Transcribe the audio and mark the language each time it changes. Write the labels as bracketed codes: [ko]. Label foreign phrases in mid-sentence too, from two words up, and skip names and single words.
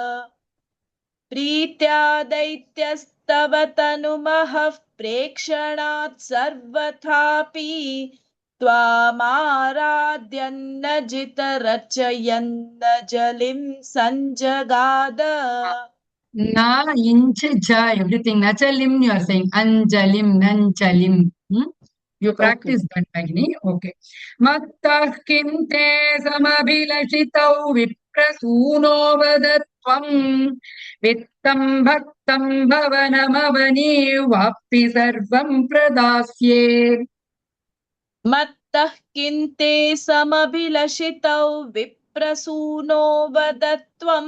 [sa] प्रीत्या दैत्यस्तवतनुमहः प्रेक्षणात् सर्वथापि त्वामाराध्यन्नजित रचयन्नञ्जलिं संजगाद. Na, inch, ja, [en] everything. Nachalim, you are saying. Anjalim, nanchalim. You practice that, Agni. Okay. [sa] मत्तः किन्ते समभिलषितौ विप्रसूनो वदत्वम्. वित्तं भक्तं भवनमवनि वापि सर्वं प्रदास्ये. मत्तः किन्ते समभिलषितौ विप्रसूनो वदत्वम्.